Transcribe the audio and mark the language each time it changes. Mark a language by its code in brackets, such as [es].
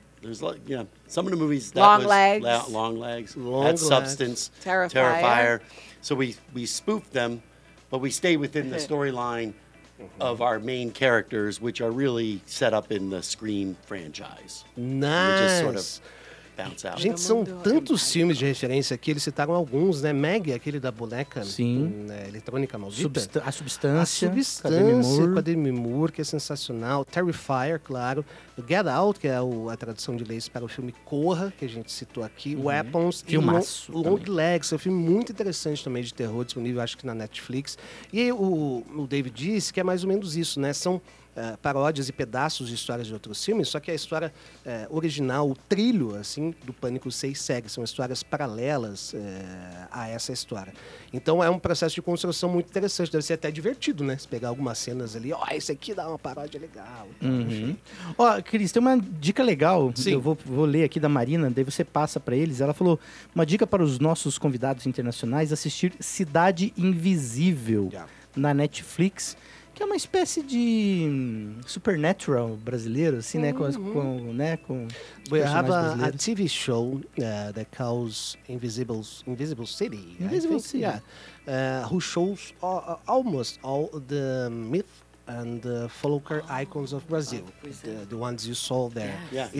[en] There's like, yeah, some of the movies. That Long was Legs. Long Legs. Long Legs. Substance. Terrifier. Terrifier. So we spoof them, but we stay within the storyline of our main characters, which are really set up in the Scream franchise. Nice. We just sort of bounce out. [pt] Gente, são tantos filmes de referência que eles citaram alguns, né? Maggie, aquele da boneca. Sim. Né? Eletrônica Maldita. A Substância. A Substância, com a Demi Moore, que é sensacional. Terrifier, claro. O Get Out, que é a tradução de leis para o filme Corra, que a gente citou aqui. Uhum. Weapons. Filmaço. E Long Legs, um filme muito interessante também de terror, disponível, acho que na Netflix. E aí, o David disse que é mais ou menos isso, né? São paródias e pedaços de histórias de outros filmes, só que a história original, o trilho, assim, do Pânico 6 segue. São histórias paralelas a essa história. Então, é um processo de construção muito interessante. Deve ser até divertido, né? Se pegar algumas cenas ali, ó, esse aqui dá uma paródia legal. Uhum. Ó, Cris, tem uma dica legal. Sim. Eu vou ler aqui da Marina, daí você passa para eles. Ela falou, uma dica para os nossos convidados internacionais, assistir Cidade Invisível na Netflix, que é uma espécie de supernatural brasileiro, assim, né? Com [en] We have a TV show that calls Invisible City. Invisible City. Yeah. Who shows almost all the myth and the folklore icons of Brazil. The ones you saw there. Yeah. Yeah,